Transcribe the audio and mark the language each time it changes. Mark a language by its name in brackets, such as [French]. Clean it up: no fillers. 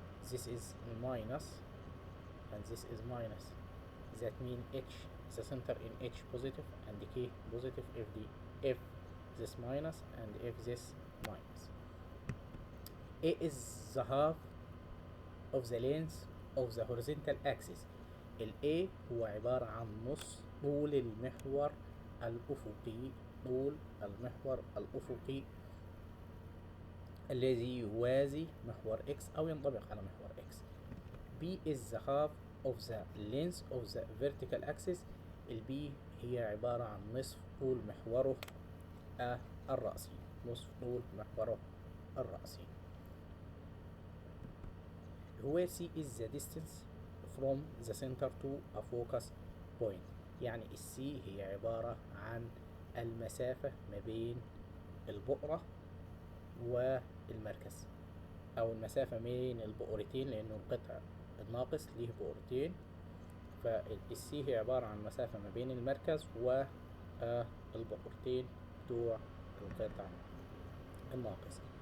[English] This is minus and this is minus. That mean h, the center in h positive and k positive if this minus and if this minus. A is the half of the length of the horizontal axis. [Arabic] ال A هو عبارة عن نص طول المحور الأفقي، طول المحور الأفقي الذي يوازي محور x أو ينطبق على محور x. [English] B is the half of the length of the vertical axis. [Arabic] ال B هي عبارة عن نصف طول محوره الرأسي، نصف طول محوره الرأسي. [English] Where C is the distance from the center to a focus point، [Arabic] يعني السي هي عبارة عن المسافة ما بين البؤرة والمركز، أو المسافة بين البؤرتين، لأنه القطع الناقص ليه بؤرتين، فالسي هي عبارة عن مسافة ما بين المركز والبؤرتين بتوع القطع الناقص.